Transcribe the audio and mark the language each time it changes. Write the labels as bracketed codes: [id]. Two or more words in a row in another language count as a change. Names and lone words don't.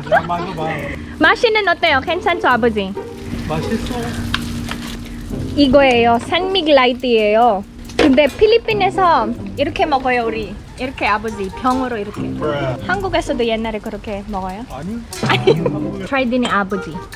[ko] 그냥 마셔봐. 맛이는 어때요? 괜찮죠, 아버지? 맛있어. 이거예요. 산믹 라이트예요. 근데 필리핀에서 이렇게 먹어요, 우리. 이렇게 아버지 병으로 이렇게. 한국에서도 옛날에 그렇게 먹어요? 아니. [tl] Try din ni 아버지.